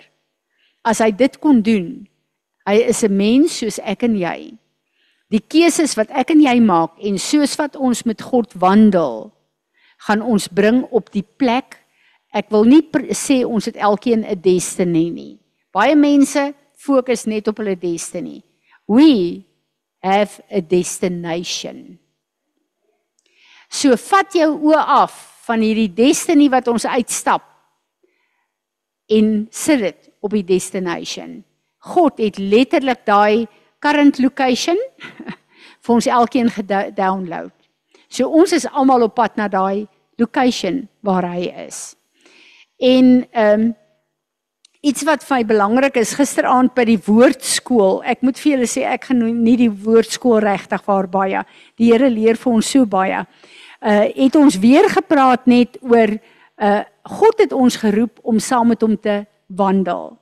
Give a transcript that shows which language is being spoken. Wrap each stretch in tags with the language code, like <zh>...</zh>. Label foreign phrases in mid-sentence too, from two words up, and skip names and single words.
<af>As hy dit kon doen, hy is 'n mens soos ek en jy. Die keuses wat ek en jy maak en soos wat ons met God wandel, gaan ons bring op die plek. Ek wil nie sê ons het elkeen 'n destiny nie. Baie mense fokus net op hulle destiny.</af> <en>We have a destination.</en> <af>So vat jou oë af van hierdie destiny wat ons uitstap en sit dit op die destination. God het letterlik daai</af> <en>current location</en> <af>vir ons elkeen gedownload. So ons is almal op pad na daai location waar hy is. En iets wat vir my belangrik is, gisteraand by die woordskool, ek moet vir julle sê, ek gaan nie die woordskool regtig waar baie, die Here leer vir ons so baie, het ons weer gepraat net oor, God het ons geroep om saam met hom te wandel.</af>